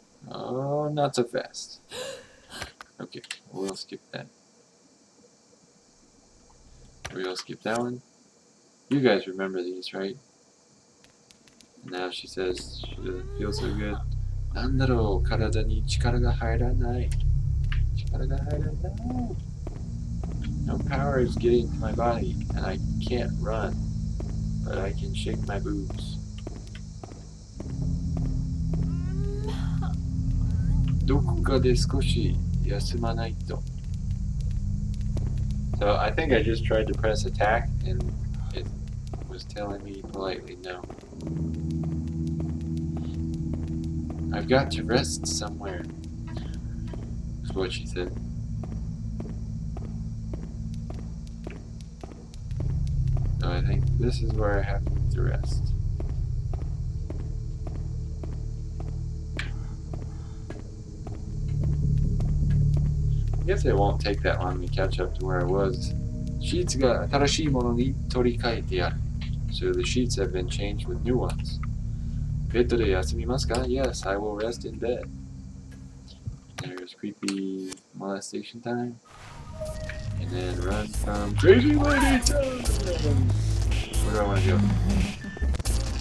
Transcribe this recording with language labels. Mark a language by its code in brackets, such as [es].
[en] Oh, not so fast. Okay, we'll skip that. We'll skip that one. You guys remember these, right? And now she says she doesn't feel so good. [ja] なんだろう、体に力が入らない。力が入らない。 [en] No power is getting to my body, and I can't run, but I can shake my boobs. [ja] どこかで少し休まないと. [en] So I think I just tried to press attack, and it was telling me politely no. I've got to rest somewhere, is what she said. So I think this is where I have to rest. I guess it won't take that long to catch up to where I was. [ja] Sheets が新しいものに取り替えてある. [en] So the sheets have been changed with new ones. [ja] ベッドで休みますか? [en] Yes, I will rest in bed. There's creepy molestation time. And then run from crazy lady time. Where do I want to go?